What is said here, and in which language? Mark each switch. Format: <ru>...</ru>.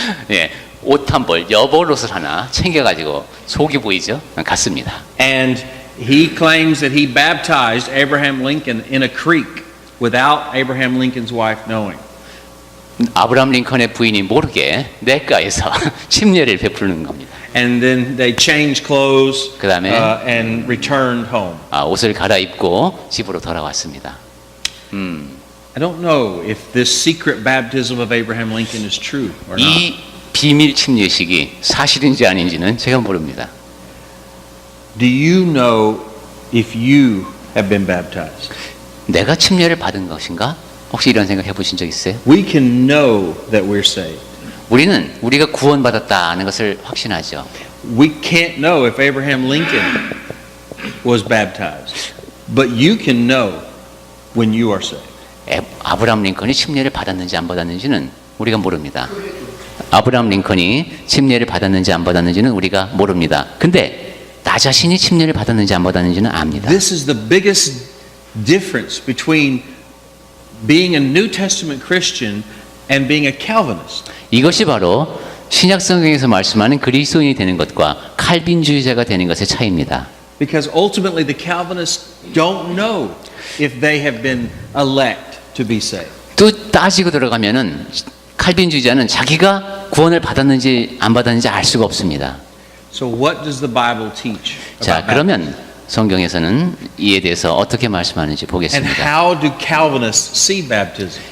<ko>예, 옷 한 벌, 여벌 옷을 하나 챙겨가지고 속이 보이죠? 갔습니다.</ko> <en>And he claims that he baptized Abraham Lincoln in a creek without Abraham Lincoln's wife knowing.</en> <ko>아브라함 링컨의 부인이 모르게 냇가에서 침례를 베푸는 겁니다.</ko> <en>And then they changed clothes</en> <ko>그다음에</ko> <en>and returned home.</en> <ko>옷을 갈아입고 집으로 돌아왔습니다.</ko> <en>I don't know if this secret baptism of Abraham Lincoln is true or not.</en> <ko>이 비밀 침례식이 사실인지 아닌지는 제가 모릅니다.</ko> <en>Do you know if you have been baptized?</en> <ko>내가 침례를 받은 것인가? 혹시 이런 생각 해보신 적 있어요?</ko> <en>We can know that we're saved.</en> <ko>우리는 우리가 구원받았다는 것을 확신하죠.</ko> <en>We can't know if Abraham Lincoln was baptized, but you can know when you are saved.</en> <ko>아브라함 링컨이 침례를 받았는지 안 받았는지는 우리가 모릅니다. 아브라함 링컨이 침례를 받았는지 안 받았는지는 우리가 모릅니다. 근데 나 자신이 침례를 받았는지 안 받았는지는 압니다.</ko> <en>This is the biggest difference between being a New Testament Christian and being a Calvinist.</en> <ko>이것이 바로 신약 성경에서 말씀하는 그리스도인이 되는 것과 칼빈주의자가 되는 것의 차이입니다.</ko> <en>Because ultimately the Calvinists don't know if they have been elect to be saved.</en> <ko>또 따지고 들어가면은 칼빈주의자는 자기가 구원을 받았는지 안 받았는지 알 수가 없습니다.</ko> <en>So what does the Bible teach?</en> <ko>자, 그러면 성경에서는 이에 대해서 어떻게 말씀하는지</ko> <en>And</en> <ko>보겠습니다.</ko> <en>how do Calvinists see baptism?</en>